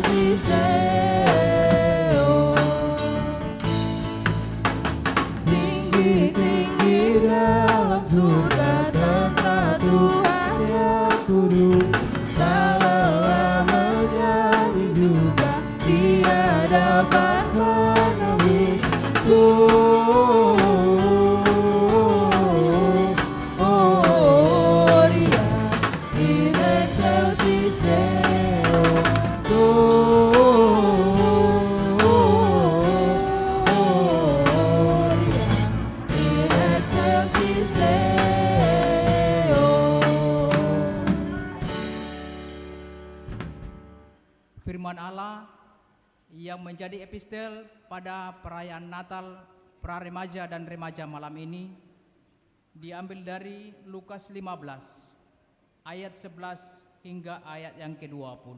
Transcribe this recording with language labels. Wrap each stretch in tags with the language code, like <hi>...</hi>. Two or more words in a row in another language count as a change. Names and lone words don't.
<en>this day, oh.</en> <id>Tinggi-tinggi dalam surga tentang Tuhan yang kudus, tak lelah menyanyi juga di hadapan penebus.</id> <la>Gloria in excelsis Deo. Gloria in excelsis Deo.</la> <id>Firman Allah yang menjadi epistel pada perayaan Natal pra-remaja dan remaja malam ini diambil dari Lukas 15 ayat 11 hingga ayat yang ke-20.</id>